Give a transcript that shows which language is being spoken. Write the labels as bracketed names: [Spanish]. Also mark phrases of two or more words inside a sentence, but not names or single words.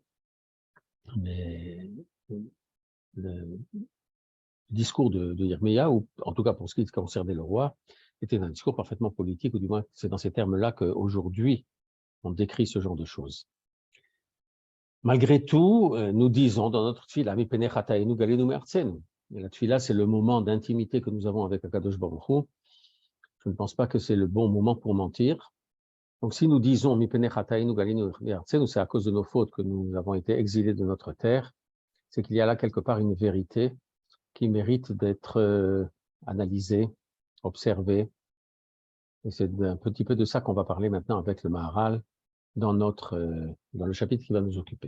[French] Mais le discours de Yirmiyahu, en tout cas pour ce qui concernait le roi, était un discours parfaitement politique, ou du moins c'est dans ces termes-là qu'aujourd'hui on décrit ce genre de choses. Malgré tout, nous disons dans notre tfila, [Hebrew] מפני חטאינו גלינו מארצנו. [French] Et la tfila, c'est le moment d'intimité que nous avons avec [Hebrew] הקדוש ברוך הוא. [French] Je ne pense pas que c'est le bon moment pour mentir. Donc si nous disons [Hebrew] מפני חטאינו גלינו מארצנו, [French] c'est à cause de nos fautes que nous avons été exilés de notre terre, c'est qu'il y a là quelque part une vérité qui mérite d'être analysée, observée. Et c'est un petit peu de ça qu'on va parler maintenant avec le Maharal dans le chapitre qui va nous occuper.